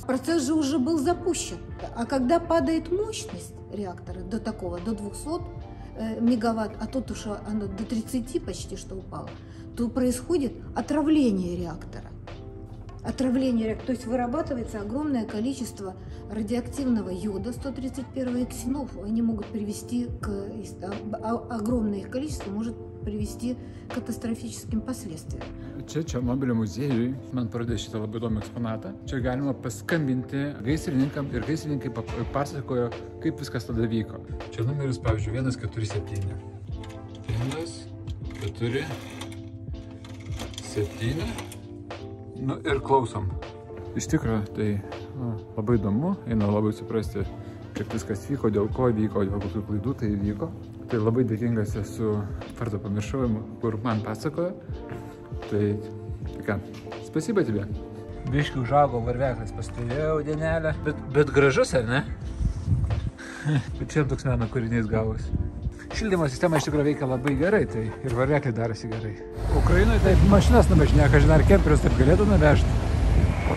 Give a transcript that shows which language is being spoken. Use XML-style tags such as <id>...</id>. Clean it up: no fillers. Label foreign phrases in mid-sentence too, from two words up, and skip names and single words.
<ru>Процесс же уже был запущен. А когда падает мощность реактора до такого, до 200 мегаватт, а тут уж оно до 30 почти что упало, то происходит отравление реактора. То есть вырабатывается огромное количество радиоактивного йода 131 и ксенов. Они могут привести огромное их количество может привести к катастрофическим последствиям.</ru> <lt>Čia Černobylio muziejui man parodė šitą labai įdomų eksponatą. Čia galima paskambinti gaisrininkam ir gaisrininkai pasakojo, kaip viskas tada vyko. Čia numeris, pavyzdžiui, 147. 147. Nu ir klausom. Iš tikrųjų, tai labai įdomu, eina labai suprasti, kaip viskas vyko, dėl ko vyko, dėl kokių klaidų tai vyko. Tai labai dėkingas esu, vardą pamiršau, kur man pasakojo. Tai ką,</lt> <ru>spasiba тебе.</ru> <lt>Biškių užaugo varveklis, pastovėjau dienelę. Bet gražus, ar ne? Bet čia toks meno kūrinys gavosi. Šildymo sistema iš tikrųjų veikia labai gerai, tai ir varvekliai darosi gerai. Ukrainoje taip mašinas nuvažinėja, kažin ar kemperius taip galėtų nuvežti.</lt>